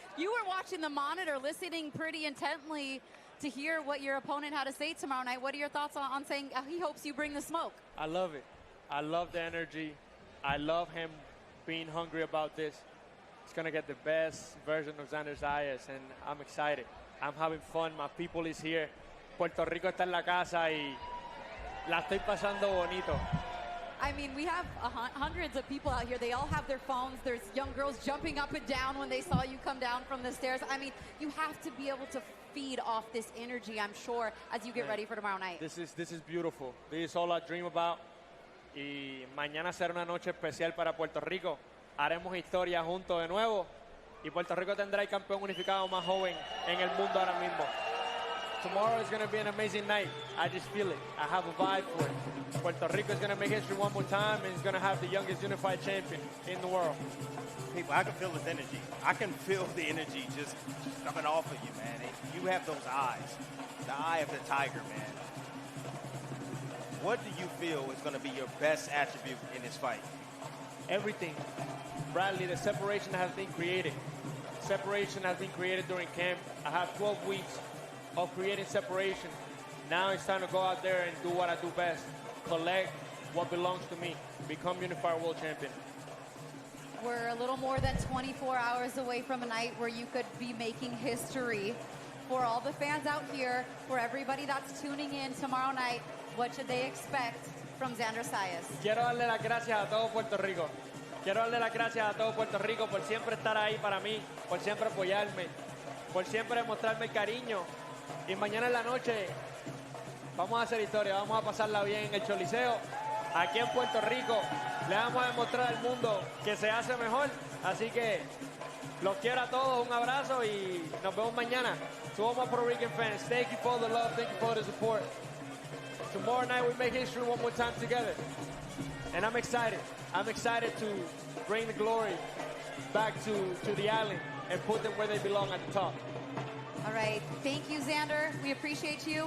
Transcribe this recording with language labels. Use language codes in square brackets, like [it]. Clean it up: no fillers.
[en] You were watching the monitor, listening pretty intently to hear what your opponent had to say tomorrow night. What are your thoughts on saying he hopes you bring the smoke? I love it. I love the energy. I love him being hungry about this. He's going to get the best version of Xander Zayas, and I'm excited. I'm having fun. My people is here. [es] Puerto Rico está en la casa y la estoy pasando bonito. [en] I mean, we have hundreds of people out here. They all have their phones. There's young girls jumping up and down when they saw you come down from the stairs. I mean, you have to be able to feed off this energy, I'm sure, as you get ready for tomorrow night. This is beautiful. This is all I dream about. [es] Y mañana será una noche especial para Puerto Rico. Haremos historia juntos de nuevo. Y Puerto Rico tendrá el campeón unificado más joven en el mundo ahora mismo. [en] Tomorrow is going to be an amazing night. I just feel it. I have a vibe for it. Puerto Rico is going to make history one more time, and it's going to have the youngest unified champion in the world. People, I can feel his energy. I can feel the energy just coming off of you, man. You have those eyes. The eye of the tiger, man. What do you feel is going to be your best attribute in this fight? Everything. Bradley, the separation has been created. Separation has been created during camp. I have 12 weeks of creating separation. Now it's time to go out there and do what I do best. Collect what belongs to me. Become unified world champion. We're a little more than 24 hours away from a night where you could be making history. For all the fans out here, for everybody that's tuning in tomorrow night, what should they expect from Xander Zayas? [es] Quiero darle las gracias a todo Puerto Rico. Quiero darle las gracias a todo Puerto Rico por siempre estar ahí para mí, por siempre apoyarme, por siempre mostrarme el cariño. Y mañana en la noche vamos a hacer historia, vamos a pasarla bien en el Choliseo. Aquí en Puerto Rico le vamos a demostrar al mundo que se hace mejor. Así que los quiero a todos, un abrazo y nos vemos mañana. [en] To all my Puerto Rican fans, thank you for the love, thank you for the support. Tomorrow night we make history one more time together. And I'm excited. I'm excited to bring the glory back to the island and put them where they belong at the top. All right. Thank you, Xander. We appreciate you.